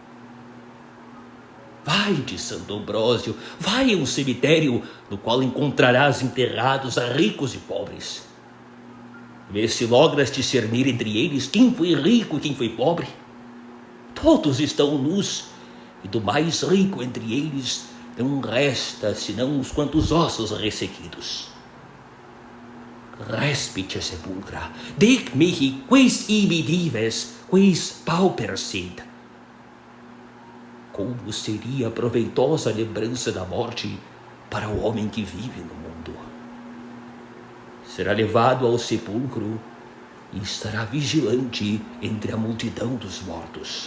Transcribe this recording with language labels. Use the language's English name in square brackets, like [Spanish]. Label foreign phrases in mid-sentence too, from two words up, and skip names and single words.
[Portuguese] Vai de Santo Ambrósio, vai a um cemitério no qual encontrarás enterrados a ricos e pobres. Vê se logras discernir entre eles quem foi rico e quem foi pobre. Todos estão nus, e do mais rico entre eles não resta senão uns quantos ossos ressequidos. [Latin] Respice sepulcra, dic mihi quis ibi dives, quis pauper sid. [Portuguese] Como seria proveitosa a lembrança da morte para o homem que vive no mundo? Será levado ao sepulcro e estará vigilante entre a multidão dos mortos.